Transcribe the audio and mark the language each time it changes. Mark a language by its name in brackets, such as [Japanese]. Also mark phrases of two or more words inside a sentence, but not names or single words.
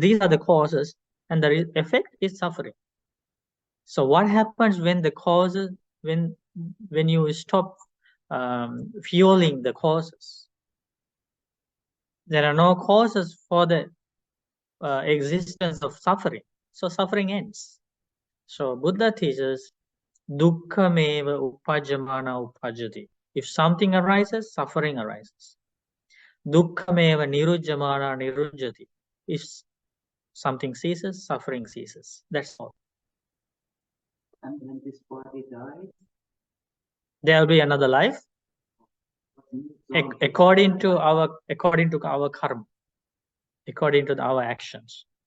[English] These are the causes, and the effect is suffering. So what happens when the causes, when you stop fueling the causes? There are no causes for the existence of suffering. So suffering ends. So Buddha teaches [Pali] dukkha meva upajamana upajati. [English] If something arises, suffering arises. [Pali] Dukkha meva nirujjamana nirujjati. [English] If something ceases, suffering ceases. That's all. And when this body dies, there will be another life according to our karma, according to our actions.